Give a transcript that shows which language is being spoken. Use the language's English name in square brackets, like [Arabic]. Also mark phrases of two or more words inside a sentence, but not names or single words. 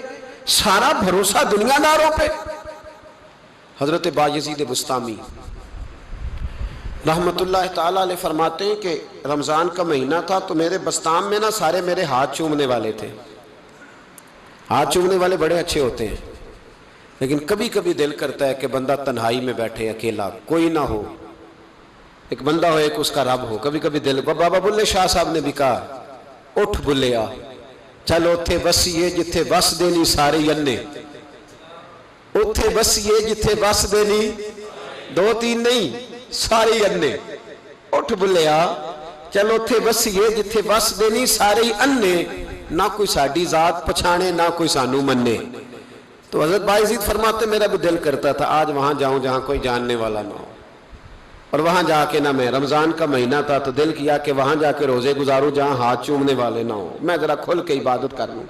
[Urdu] سارا بھروسہ دنیا داروں پہ. حضرت بایزید بسطامی رحمت اللہ تعالیٰ علیہ فرماتے ہیں کہ رمضان کا مہینہ تھا تو میرے بستام میں نا سارے میرے ہاتھ چومنے والے تھے. ہاتھ چومنے والے بڑے اچھے ہوتے ہیں, لیکن کبھی کبھی دل کرتا ہے کہ بندہ تنہائی میں بیٹھے, اکیلا, کوئی نہ ہو, ایک بندہ ہو, ایک اس کا رب ہو. کبھی کبھی دل, بابا بلے شاہ صاحب نے بھی کہا [Punjabi] اٹھ بلیا چل اوتھے بسیے جتھے بس دینی سارے انے, اوتھے بسیے جتھے بس دینی 2-3 نہیں سارے انے. اٹھ بلیا چل اوتھے بسیے جتھے بس دینی سارے انے, نہ کوئی ساڈی ذات پچھانے نہ کوئی سانو منے. [Urdu] تو حضرت بایزید فرماتے میرا بھی دل کرتا تھا آج وہاں جاؤں جہاں کوئی جاننے والا نہ ہو, اور وہاں جا کے نہ, میں رمضان کا مہینہ تھا تو دل کیا کہ وہاں جا کے روزے گزاروں جہاں ہاتھ چومنے والے نہ ہوں, میں ذرا کھل کے عبادت کر لوں.